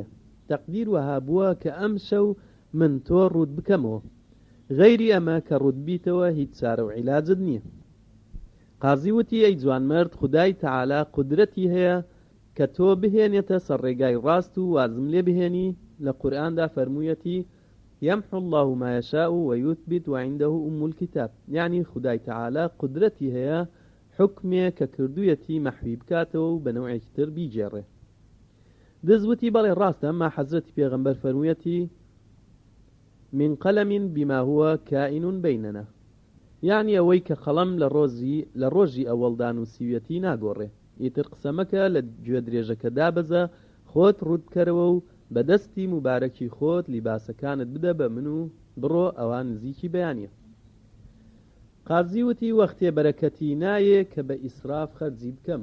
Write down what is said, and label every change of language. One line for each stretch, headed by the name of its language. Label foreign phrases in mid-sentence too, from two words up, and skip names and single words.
Central Kurdish: تەقدیر وەها بووە کە ئەم شەو من تۆ ڕوود بکەمەوە، غەیری ئەمە کە ڕوود بیتەوە هیچ چارە و عیلاجت نییە. قازی وتی ئەی جوان مرد، خودای تەعالا قودرەتی هەیە کە تۆ بهێنێتە سەر ڕێگای ڕاست و وازم لێ بهێنی. لە قورئاندا فەرموویەتی
Arabic: يمحو الله ما يشاء ويثبت وعنده أم الكتاب.
Central Kurdish: يعني خدای تەعالا قدرەتی هەیە حکمێ کە کردوویەتی مەحوی بکاتەوە و بە نەوعێکی تر بیجێڕێ. دزوتی بەڵێ ڕاستە، ئەمما حەزرەتی پێغەمبەر فەرموویەتی من قەلەم
Arabic: بما هو كائن بيننا.
Central Kurdish: يعني ئەوەی کە قەڵەم لە ڕۆژی ئەوەڵدا نووسیویەتی ناگۆڕێ. ئیتر قسە مەکە، لە گوێ درێژەکە دابەزە، خۆت ڕوود بکەرەوە و بەدەستی مبارەکی خۆت لیباسەکانت بدە بە من و بڕۆ، ئەوان نزیکی بەیانیە. قازی وتی وەختێ بەرەکەتی نایە کە بە ئیسراف خەرجی بکەم.